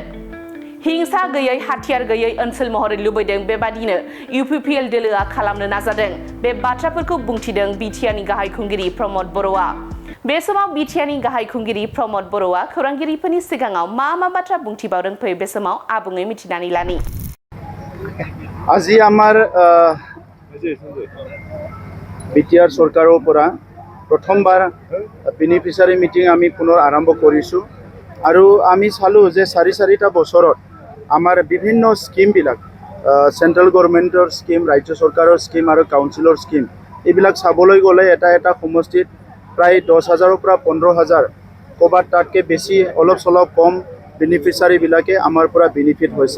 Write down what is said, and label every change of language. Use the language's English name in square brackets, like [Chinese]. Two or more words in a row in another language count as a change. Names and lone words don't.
[Bodo] हिंसा गैयै, हाथियार गैयै ओनसोल महरै लुबैदों, बेबादिनो इउपिपिएल दोलोआ खालामनो नाजादों। बे बाथ्राफोरखौ बुंथिदों बिटिआरनि गाहाय खुंगिरि प्रमद बर'आ। बे समाव बिटिआरनि गाहाय खुंगिरि प्रमद बर'आ खौरांगिरिफोरनि सिगाङाव मा बाथ्रा बुंथिबावदों फै बे समाव आबुङै मिथिनानै लानि। [Assamese] আজি আমাৰ বিটিআৰ চৰকাৰৰ পৰা প্ৰথমবাৰ [English] beneficiary meeting [Assamese] আমি পুনৰ আৰম্ভ কৰিছোঁ আৰু আমি চালোঁ যে 4-4টা বছৰত আমাৰ বিভিন্ন স্কিমবিলাক [English] central government scheme, [Assamese] ৰাজ্য চৰকাৰৰ স্কিম আৰু কাউন্সিলৰ স্কিম এইবিলাক চাবলৈ গ'লে এটা সমষ্টিত প্ৰায় 10,000ৰ পৰা 15,000 ক'ৰবাত তাতকৈ বেছি অলপ চলপ কম বেনিফিচিয়াৰীবিলাকে আমাৰ পৰা বেনিফিট হৈছে।